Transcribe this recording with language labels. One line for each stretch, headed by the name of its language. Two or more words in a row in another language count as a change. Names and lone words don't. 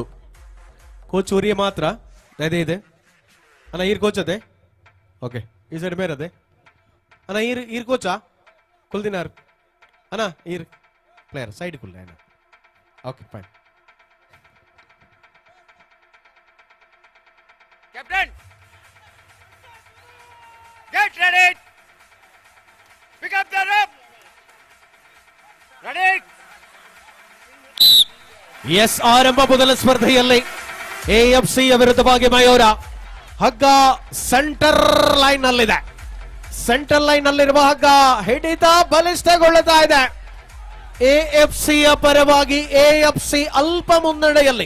Tulu: ಕೋಚ್ ಒರಿಯ ಮಾತ್ರ ಅದೇ ಇದೆ ಅನ್ನ ಈರ್ ಕೋಚ್ ಅದೇ. ಓಕೆ, ಈ ಸೈಡ್ ಬೇರೆ ಅದೇ ಅನ್ನ ಈರ್ ಕೋಚಾ ಕುಲ್ದಿನಾರ್ ಅನ್ನ ಈರ್
English: player side
Tulu: ಕುಲ್ಲ.
English: OK fine. Captain, get ready. Pick up the rep. Ready.
Kannada: ಎಸ್ ಆರಂಭ ಮೊದಲ ಸ್ಪರ್ಧೆಯಲ್ಲಿ AFC ವಿರುದ್ಧವಾಗಿ ಮಯೂರ. ಹಗ್ಗ ಸೆಂಟರ್ ಲೈನ್ ನಲ್ಲಿದೆ. ಸೆಂಟರ್ ಲೈನ್ ನಲ್ಲಿರುವ ಹಗ್ಗ ಹಿಡಿತ ಬಲಿಷ್ಠಗೊಳ್ಳುತ್ತಾ ಇದೆ. AFC ಯ ಪರವಾಗಿ AFC ಅಲ್ಪ ಮುನ್ನಡೆಯಲ್ಲಿ.